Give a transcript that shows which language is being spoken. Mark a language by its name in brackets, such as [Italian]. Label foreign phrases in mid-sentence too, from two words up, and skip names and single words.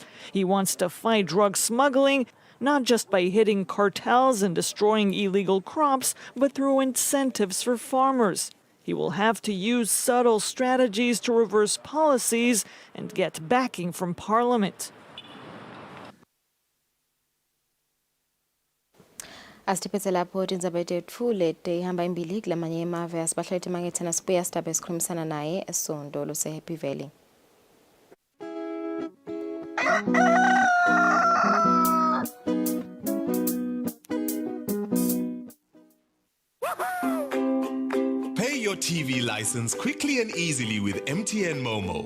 [English] He wants to fight drug smuggling, not just by hitting cartels and destroying illegal crops, but through incentives for farmers. He will have to use subtle strategies to reverse policies and get backing from Parliament. [Swati] Asitiphethe lapho tindzaba tethu lete ihamba imbili kulamanye emave asibahlalethi mangethena sibuya sidabe sikhulumisana naye esondo lose Happy Valley. [English] Pay your TV license quickly and easily with MTN Momo.